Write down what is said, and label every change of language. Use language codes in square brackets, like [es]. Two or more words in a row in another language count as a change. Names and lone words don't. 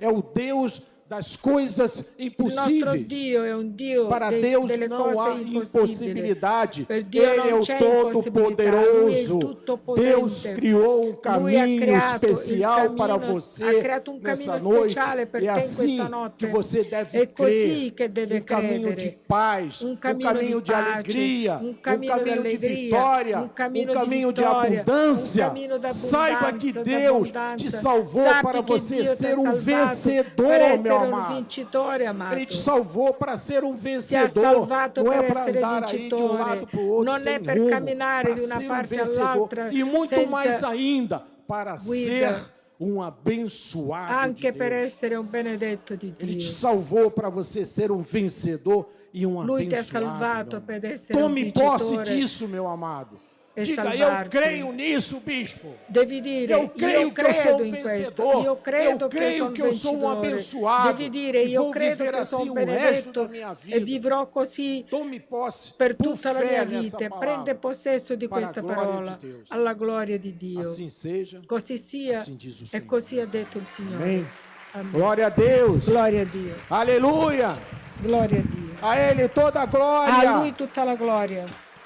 [pt] é o Deus das coisas [it] Il nostro [pt] impossíveis. [it] Dio è un Dio [pt] Para Deus [it] delle [pt] não [it] cose [pt] há [it] impossibili. [pt] impossibilidade. [it] Per Dio [pt] Ele é [it] non [pt] o [it] c'è impossibilità. Lui è [pt] Todo-Poderoso. [it] il Tuttopotente. [pt] Deus criou [it] Lui ha [pt] caminho [it] creato [pt] especial [it] il [pt] para [it] cammino, [pt] você [it] ha creato un [pt] nessa [it] cammino [pt] noite. [it] speciale per [pt] É [it] te in [pt] assim [it] questa notte. [pt] que você deve [it] È così [pt] crer. [it] che deve [pt] Caminho de [it] credere. [pt] paz, [it] Cammino [pt] de [it] pace, [pt] alegria, [it] cammino [pt] caminho de [it] d'allegria, [pt] vitória, [it] cammino [pt] caminho de [it] vittoria, [pt] abundância. [it] cammino d'abbondanza, [pt] Saiba que Deus te [it] d'abbondanza. [pt] salvou [it] Sappi [pt] para [it] che [pt] você [it] Dio ti ha [pt] ser um [it] salvato per [pt] vencedor, [it] essere [pt] meu [it] un [pt] amado. [it] vincitore, amato. [pt] Ele te salvou para ser um [it] Ti ha [pt] vencedor. [it] salvato [pt] Não é [it] per [pt] para [it] essere [pt] andar aí de um [it] vincitore. [pt] lado para o outro [it] Non [pt] sem [it] è per [pt] rumo. [it] camminare [pt] Para [it] di una [pt] ser um [it] parte [pt] vencedor. [it] all'altra [pt] E muito [it] senza [pt] mais ainda, para [it] guida. [pt] ser um abençoado [it] Anche [pt] de [it] per [pt] Deus. [it] essere un benedetto di [pt] Ele te [it] Dio. [pt] salvou para você ser um vencedor e um [it] Lui ti ha [pt] abençoado. [it] salvato [pt] meu [it] per [pt] amado. [it] essere un [pt] Tome posse [it] vincitore. [pt] disso, meu amado. [it] E [pt] Diga, eu [it] salvarti. [pt] creio nisso, bispo. [it] Devi dire, [pt] Eu creio [it] io [pt] que eu sou [it] credo [pt] um [it] in questo, [pt] vencedor. [it] io credo [pt] Eu [it] che [pt] creio [it] sono [pt] que eu sou um [it] vincitore. [pt] abençoado. [it] Devi dire, [pt] E [it] io [pt] vou [it] credo [pt] viver [it] che [pt] assim [it] sono [pt] o resto da [it] benedetto [pt] minha [it] e [pt] vida. [it] vivrò così [pt] Tome posse [it] per [pt] por [it] tutta la [pt] fé [it] mia [pt] nessa [it] vita. [pt] palavra. [it] Prende possesso di [pt] Para a [it] questa [pt] glória [it] parola [pt] de Deus. [it] alla gloria di Dio. [pt] Assim seja. [it] Così sia [pt] Assim diz o [it] e [pt] Senhor. [it] così ha detto il Signore. [pt] Amém. [it] Amen. [pt] Glória a Deus. [it] Gloria a Dio. [pt] Aleluia. [it] Gloria a Dio. [pt] A Ele toda a glória. [it] A Lui tutta la gloria.